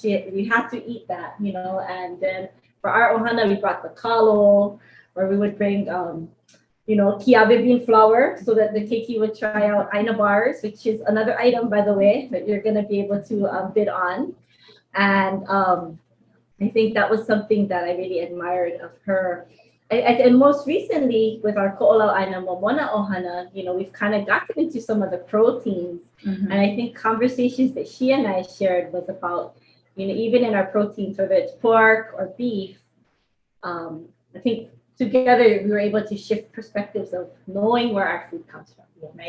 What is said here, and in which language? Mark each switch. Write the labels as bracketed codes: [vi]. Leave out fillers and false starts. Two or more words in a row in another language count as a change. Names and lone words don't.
[en] We had to eat that, you know. And then for our ʻOhana, we brought the kalo, or we would bring, you know, kiawe bean flour, so that the keiki would try out aina bars, which is another item, by the way, that you're going to be able to bid on. And I think that was something that I really admired of her. And most recently, with our ko'olau [haw] aina momona ʻOhana, [en] you know, we've kind of gotten into some of the proteins. Mm-hmm. And I think conversations that she and I shared was about, you know, even in our proteins, whether it's pork or beef, I think together we were able to shift perspectives of knowing where our food comes from, right?